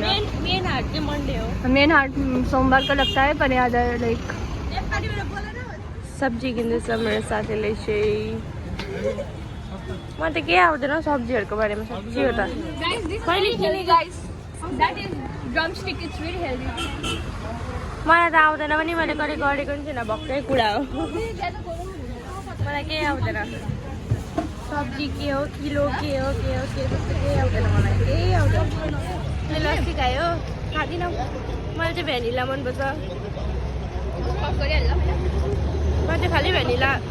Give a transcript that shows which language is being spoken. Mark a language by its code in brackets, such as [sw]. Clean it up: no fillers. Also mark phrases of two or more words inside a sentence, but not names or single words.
[ne] मेन हाट के मंडे हो [hi] मेन हाट सोमवार को लगता है पर यहाँ लाइक [ne] सब्जी किन्दैछ मेरो साथीले चाहिँ म त के आउँदैन सब्जीहरूको बारेमा सब्जी हो त मलाई त आउँदैन पनि मैले कहिले गरेको पनि छैन भक्कै कुरा हो मलाई केही आउँदैन सब्जी के हो किलो के हो त्यस्तो केही आउँदैन मलाई केही आउँदैन मैले अस्ति खायो खाँदिनँ मलाई चाहिँ भ्यानिला मनपर्छ म चाहिँ खालि भ्यानिला